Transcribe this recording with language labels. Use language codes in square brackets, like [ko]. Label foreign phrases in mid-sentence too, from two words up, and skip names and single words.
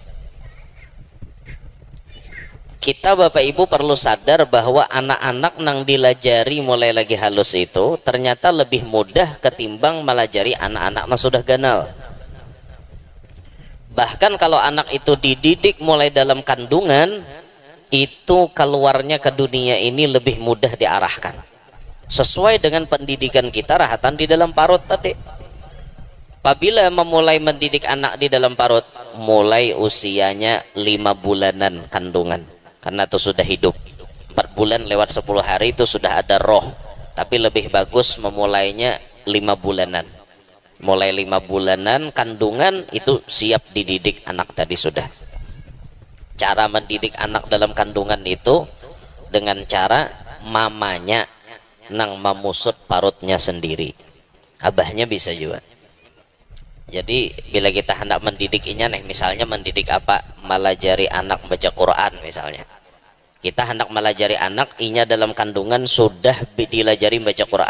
[id] Kita bapak ibu perlu sadar bahwa anak-anak [bjn] nang dilajari mulai lagi halus [id] itu ternyata lebih mudah ketimbang melajari anak-anak yang sudah ganal. Bahkan kalau anak itu dididik mulai dalam kandungan, itu keluarnya ke dunia ini lebih mudah diarahkan sesuai dengan pendidikan kita rahatan di dalam parut tadi. Apabila memulai mendidik anak di dalam parut mulai usianya 5 bulanan kandungan, karena itu sudah hidup 4 bulan lewat 10 hari itu sudah ada roh, tapi lebih bagus memulainya 5 bulanan. Mulai 5 bulanan kandungan itu siap dididik anak tadi sudah. Cara mendidik anak dalam kandungan itu dengan cara [bjn] mamanya nang memusut parutnya [id] sendiri, abahnya bisa juga. Jadi bila kita hendak mendidiknya nih, misalnya mendidik apa, melajari anak baca Quran misalnya, kita hendak melajari anak inya dalam kandungan sudah dilajari baca Quran.